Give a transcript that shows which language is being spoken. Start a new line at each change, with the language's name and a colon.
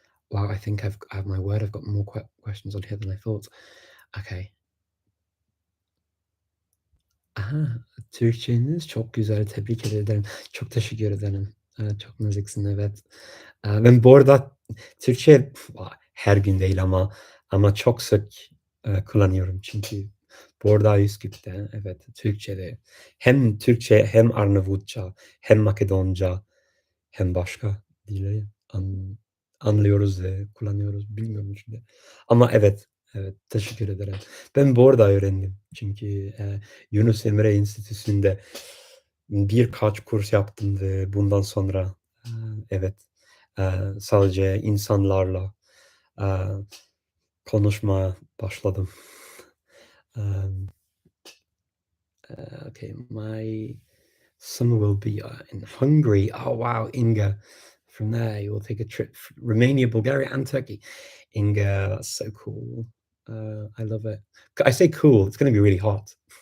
English: Wow, I think I have my word. I've got more questions on here than I thought. Okay.
Turkish: Aha, Türkçeniz çok güzel. Tebrik ederim. Çok teşekkür ederim. Çok naziksin, evet. Ben bu arada Türkçe her gün değil ama çok sık kullanıyorum çünkü burada Üsküp'te, evet, Türkçe'de hem Türkçe hem Arnavutça hem Makedonca hem başka dili anlıyoruz ve kullanıyoruz. Bilmiyorum şimdi. Ama evet, evet, teşekkür ederim. Ben bu arada öğrendim. Çünkü Yunus Emre Enstitüsü'nde birkaç kurs yaptım ve bundan sonra evet, sadece insanlarla eee, konuşmaya başladım.
English: Um, okay, my summer will be in Hungary. Oh wow, Inga! From there, you will take a trip Romania, Bulgaria, and Turkey. Inga, that's so cool. I love it. I say cool. It's going to be really hot.